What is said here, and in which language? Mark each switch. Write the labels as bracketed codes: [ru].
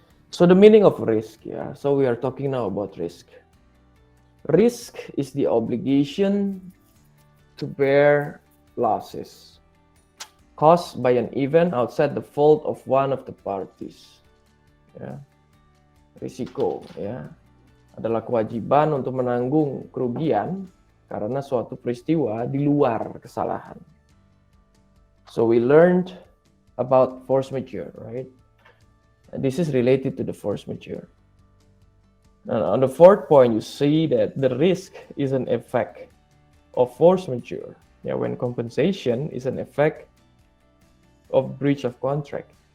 [en] So the meaning of risk, yeah. So we are talking now about risk. Risk is the obligation to bear losses caused by an event outside the fault of one of the parties. Ya. [id] Risiko, ya, adalah kewajiban untuk menanggung kerugian karena suatu peristiwa di luar kesalahan. [en] So we learned about force majeure, right? This is related to the force majeure. And on the fourth point, you see that the risk is an effect of force majeure. Yeah, when compensation is an effect of breach of contract.